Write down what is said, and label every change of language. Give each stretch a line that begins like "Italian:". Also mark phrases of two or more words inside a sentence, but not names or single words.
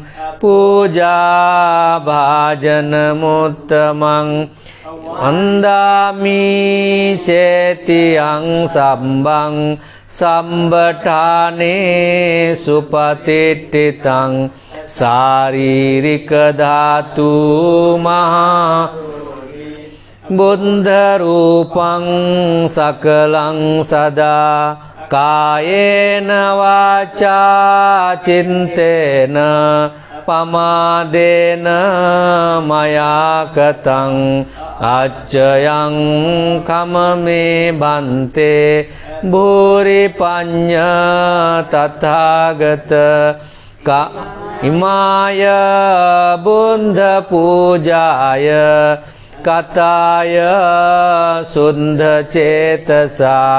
Pali: පූජා භාජන මුත්තමං වන්දාමි චේතියං සම්බං සම්බඨානේ සුපතිට්ඨිතං ශාරීරික ධාතු මහා බුද්ධ රූපං සකලං සදා කායේන වාචා චින්තේන පමාදේන මයා කතං අච්චයං කමමේ බන්තේ භූරි පඤ්ඤා තථාගත ඉමාය බුද්ධ පූජාය කතාය සුද්ධ චේතසා